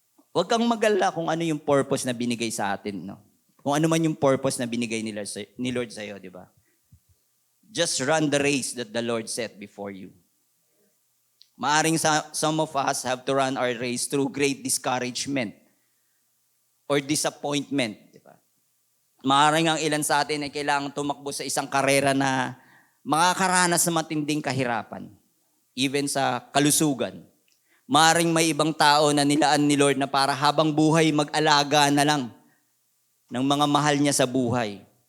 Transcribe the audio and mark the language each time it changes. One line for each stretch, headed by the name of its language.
Filipino: Huwag kang mag-alala kung ano yung purpose na binigay sa atin. No? Kung ano man yung purpose na binigay ni Lord sa'yo. Diba?
English: Just run the race that the Lord set before you. Maaring some of us have to run our race through great discouragement or disappointment.
Filipino: Diba? Maaring ang ilan sa atin ay kailangang tumakbo sa isang karera na makakaranas ng matinding kahirapan, even sa kalusugan. Maaring may ibang tao na nilaan ni Lord na para habang buhay mag-alaga na lang ng mga mahal niya sa buhay.